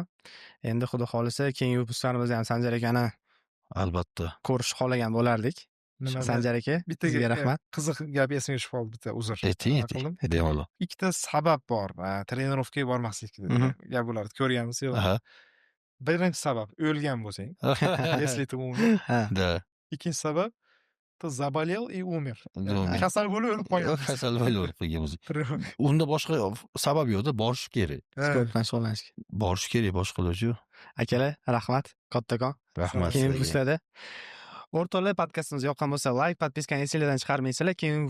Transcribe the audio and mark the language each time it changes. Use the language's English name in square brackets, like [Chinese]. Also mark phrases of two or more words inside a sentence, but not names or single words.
[Uzbek] Endi xudo xolisa keyingi vyupusklarimizda ham Sanjar akani albatta ko'rish xohlagan bo'lardik. Sanjar aka, sizga rahmat. Qiziq gap esimga tushib qoldi, bitta uzr. Ayting. Ikkita sabab bor. Trenirovkaga bormaslikda gap bo'lardi. Ko'rganmiz-ku. Birinchi sabab o'lgan bo'lsang, [Russian] если ты умер. [Uzbek] Ha. [Russian] Да. [Uzbek] Ikkinchi sabab [Russian] ты заболел и умер. [Uzbek] Umr. Kasal bo'lib o'lib qolgan. Kasal bo'lib o'lib qolgan bo'lsa. [Russian] Тревога. [Uzbek] Unda boshqa sabab yo'qda, borish kerak. Sport bilan shug'ullanish. Borish kerak, boshqa iloji yo'q. Akalar, rahmat. Kattakon. Rahmat Keyingi sizlarga. vyupuslarda. O'rtoqlar, podkastimiz yoqqan bo'lsa, like, podpiskani esingizdan chiqarmaysizlar.